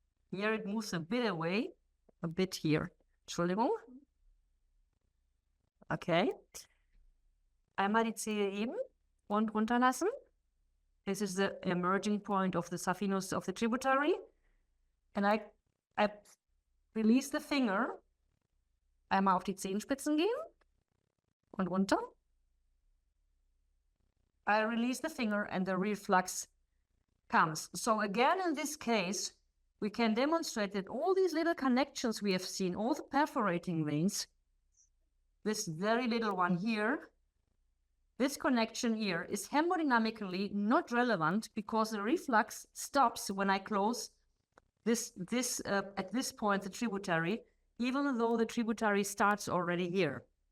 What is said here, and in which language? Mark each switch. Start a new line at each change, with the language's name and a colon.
English: Here it moves a bit away, a bit here.
German: Entschuldigung.
English: Okay.
German: Einmal die Zehe heben und runterlassen.
English: This is the emerging point of the saphenous of the tributary. And I release the finger.
German: Einmal auf die Zehenspitzen gehen und runter.
English: I release the finger and the reflux comes. So again, in this case, we can demonstrate that all these little connections we have seen, all the perforating veins, this very little one here, this connection here is hemodynamically not relevant because the reflux stops when I close at this point, the tributary, even though the tributary starts already here.